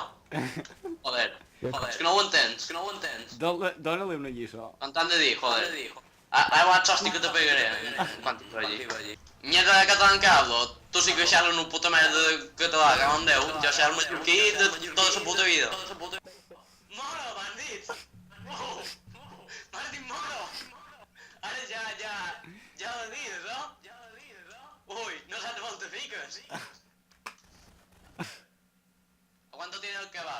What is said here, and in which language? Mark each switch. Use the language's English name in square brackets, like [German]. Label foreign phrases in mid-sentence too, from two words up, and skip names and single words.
[Catalan] Joder, és que no ho entens, Dóna-li una lliçó. Com t'han de dir, joder. Ai, hosti que te pegaré, quan t'hi allí. Mierda de català en cablo, tu sí que xerres una puta merda de català, cago en Déu, jo xerro mallorquí de tota la puta vida. Moro, bandits! Bandit moro! Ara ja ho dius, no? Uy, no saps on te fiques. [Spanish] ¿Cuánto tiene el kebab?